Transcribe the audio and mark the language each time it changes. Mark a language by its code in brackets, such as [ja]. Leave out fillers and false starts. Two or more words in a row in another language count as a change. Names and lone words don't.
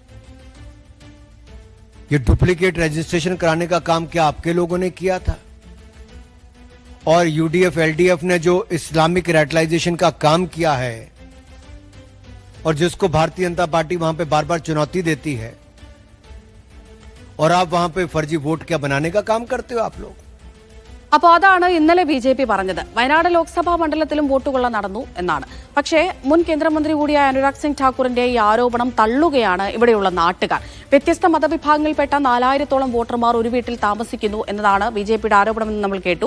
[hi] ये डुप्लीकेट रजिस्ट्रेशन कराने का काम क्या आपके लोगों ने किया था? और UDF LDF ने जो [en] Islamic radicalization [hi] का काम किया है और जिसको भारतीय जनता पार्टी वहां पे बार बार चुनौती देती है, और आप वहां पे फर्जी वोट क्या बनाने का काम करते हो आप लोग? [ml] അപ്പോൾ അതാണ് ഇന്നലെ BJP പറഞ്ഞത്. വയനാട് ലോക്സഭാ മണ്ഡലത്തിലും വോട്ടുകൊള്ള നടന്നു എന്നാണ്. പക്ഷേ മുൻ കേന്ദ്രമന്ത്രി കൂടിയായ അനുരാഗ് സിംഗ് ഠാക്കൂറിന്റെ ഈ ആരോപണം തള്ളുകയാണ് ഇവിടെയുള്ള നാട്ടുകാർ. വ്യത്യസ്ത മതവിഭാഗങ്ങളിൽപ്പെട്ട 4,000-ഓളം വോട്ടർമാർ ഒരു വീട്ടിൽ താമസിക്കുന്നു എന്നതാണ് BJPയുടെ ആരോപണമെന്ന് നമ്മൾ കേട്ടു.